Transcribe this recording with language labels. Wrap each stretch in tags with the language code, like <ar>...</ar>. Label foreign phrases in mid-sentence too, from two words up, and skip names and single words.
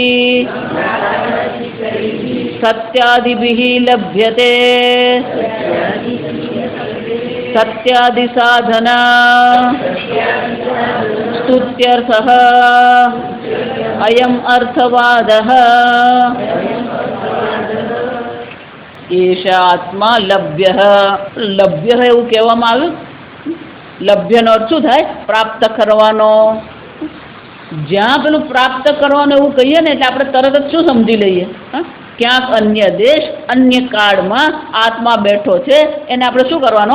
<sa>सत्यादिभिः लभ्यते सत्यादिसाधना स्तुत्यर्थः अयम् अर्थवादः एष आत्मा लभ्यः</sa> <gu>લભ્ય એવું કહેવામાં આવ્યું. લભ્યનો અર્થ શું થાય? પ્રાપ્ત કરવાનો. જ્યાં પેલું પ્રાપ્ત કરવાનું એવું કહીએ ને એટલે આપણે તરત જ શું સમજી લઈએ? ક્યાંક અન્ય દેશ અન્ય કાળમાં આત્મા બેઠો છે, એને આપણે શું કરવાનો?</gu>